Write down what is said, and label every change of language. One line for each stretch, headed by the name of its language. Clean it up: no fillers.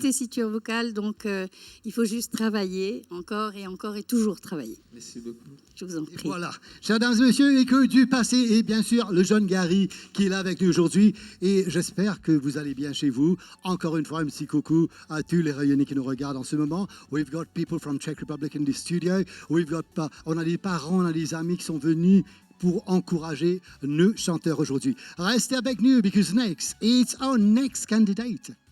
French: tessiture vocale, donc il faut juste travailler encore et toujours travailler. Merci beaucoup. Je vous en Et prie. voilà, chers dames et messieurs, écho du passé et bien sûr le jeune Gary qui est là avec nous aujourd'hui. Et j'espère que vous allez bien chez vous. Encore une fois, un petit coucou à tous les rayonnés qui nous regardent en ce moment.
English: We've got people from Czech Republic in the studio.
French: On a des parents, on a des amis qui sont venus pour encourager nos chanteurs aujourd'hui. Restez avec nous
English: because next, it's our next candidate.